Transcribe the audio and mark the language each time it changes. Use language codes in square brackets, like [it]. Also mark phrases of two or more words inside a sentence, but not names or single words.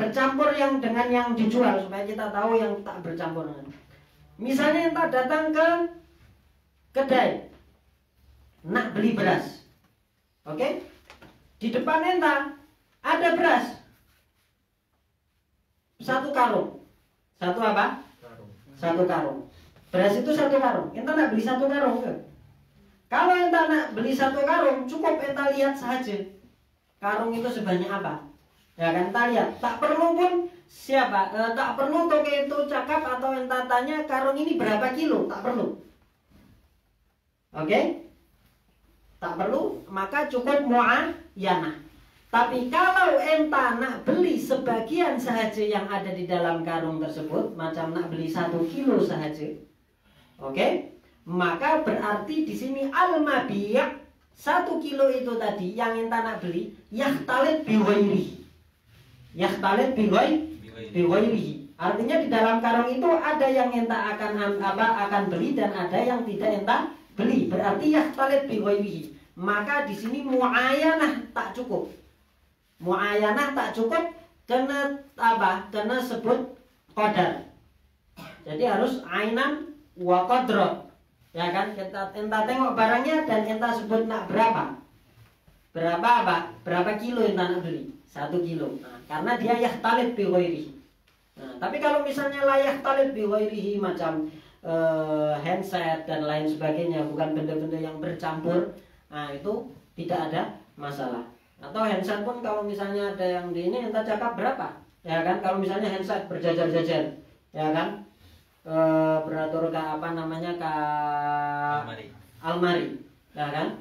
[ms] Bercampur yang dengan yang dijual, supaya kita tahu yang tak bercampur. Misalnya kita datang ke kedai, nak beli beras, oke? Di depan enta ada beras, satu karung, satu apa? Satu karung. Beras itu satu karung. Enta nak beli satu karung ke? Kalau enta nak beli satu karung, cukup enta lihat saja karung itu sebanyak apa. Ya kan, enta lihat. Tak perlu pun tak perlu toko itu cakap atau enta tanya karung ini berapa kilo. Tak perlu. Oke? Tak perlu, maka cukup mu'ayyanah. Tapi kalau enta nak beli sebagian sahaja yang ada di dalam karung tersebut, macam nak beli 1 kilo sahaja, oke? Maka berarti di sini al-mabi' 1 kilo itu tadi yang enta nak beli, [ar] يختلط بغيره. يختلط بغيره. [ms] Artinya di dalam karung itu ada yang enta akan beli dan ada yang tidak enta beli. Berarti [ar] يختلط بغيره. [ms] Maka di sini mu'ayyanah tak cukup. Mu'ayyanah tak cukup, kena apa? Kena sebut qadar. Jadi harus [ar] عينا وقدرا. [ms] Ya kan? Enta tengok barangnya dan enta sebut nak berapa. Berapa apa? Berapa kilo enta nak beli? 1 kilo. Nah, karena dia [ar] يختلط بغيره. [ms] Nah, tapi kalau misalnya [ar] لا يختلط بغيره [ms] macam handset dan lain sebagainya, bukan benda-benda yang bercampur, Nah itu tidak ada masalah. Atau handset pun kalau misalnya ada yang di ini entah cakap berapa, ya kan? Kalau misalnya handset berjajar-jajar, ya kan? Beratur ke apa namanya ke almari, ya kan?